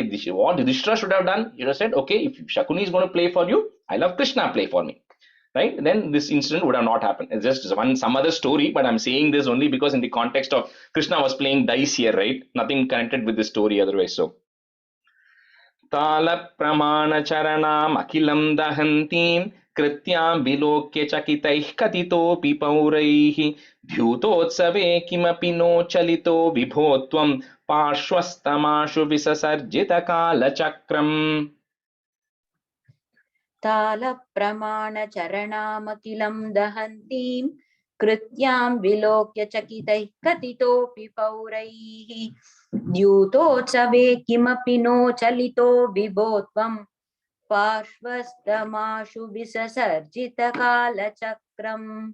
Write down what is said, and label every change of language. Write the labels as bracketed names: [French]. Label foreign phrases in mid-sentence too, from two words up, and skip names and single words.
[English] What Yudhishthira should have done, he should have said, okay, if Shakuni is going to play for you, I love Krishna, play for me, right? Then this incident would have not happened. It's just some other story, but I'm saying this only because in the context of Krishna was playing dice here, right? Nothing connected with the story otherwise. [Sanskrit] So ताल प्रमाण चरणम् अकिलम् दहन्तीम् कृत्यम् विलोक्य चकितैः कतितोपि पौरैः ध्युतोत्सवे किमपि नो चलितो विभोत्वम् पार्श्वस्तमाशु विससर्जित काल चक्रम्. ताल प्रमाण चरणमकिलम् दहन्तीम् कृत्यम् विलोक्य चकितै कतितोपि पौरैः द्युतोत्सवे किमपि नो चलितो विभोत्वम् पार्श्वस्तमाशु विससर्जित काल चक्रम्.